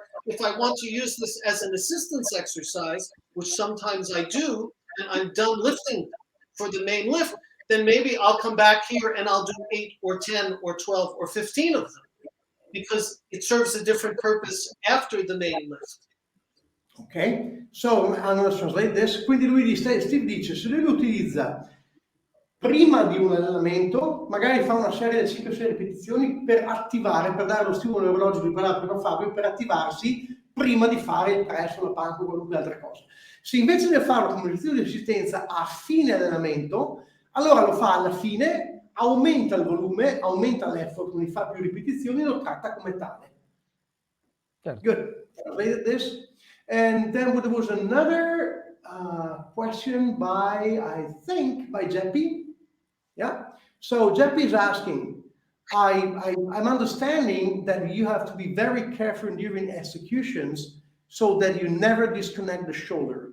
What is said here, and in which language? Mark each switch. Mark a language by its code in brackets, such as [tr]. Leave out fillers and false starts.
[en] But if I want to use this as an assistance exercise, which sometimes I do, and I'm done lifting for the main lift, then maybe I'll come back here and I'll do 8 or 10 or 12 or 15 of them, because it serves a different purpose after the main lift. Ok, so I'm going to translate this. [it] Quindi Steve dice, se lui lo utilizza prima di un allenamento, magari fa una serie di 5-6 ripetizioni per attivare, per dare lo stimolo neurologico di parlare prima Fabio, per attivarsi prima di fare il press o la panca o qualunque altra cosa. Se invece di farlo come esercizio di resistenza a fine allenamento, allora lo fa alla fine, aumenta il volume, aumenta l'effort, quindi fa più ripetizioni e lo tratta come tale. Certo. [en] Good. Translated this. And then there was another question by Jeppy. Yeah. So Jeppy is asking, I'm understanding that you have to be very careful during executions so that you never disconnect the shoulder.